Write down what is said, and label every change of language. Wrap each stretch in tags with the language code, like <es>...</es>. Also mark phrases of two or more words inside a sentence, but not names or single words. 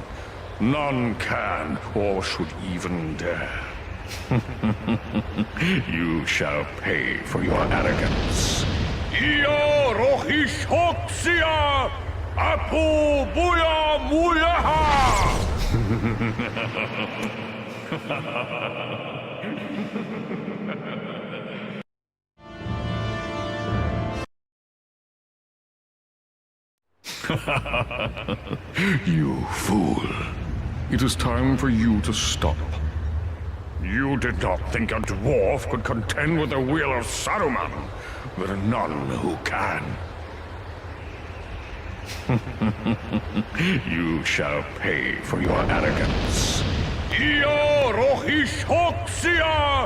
<en>None can or should even dare. You shall pay for your arrogance. Ia rohish hoxia! Apu buya muyaha! You fool. It is time for you to stop. You did not think a dwarf could contend with the will of Saruman. There are none who can. You shall pay for your arrogance. Ia rohish hoxia!</en>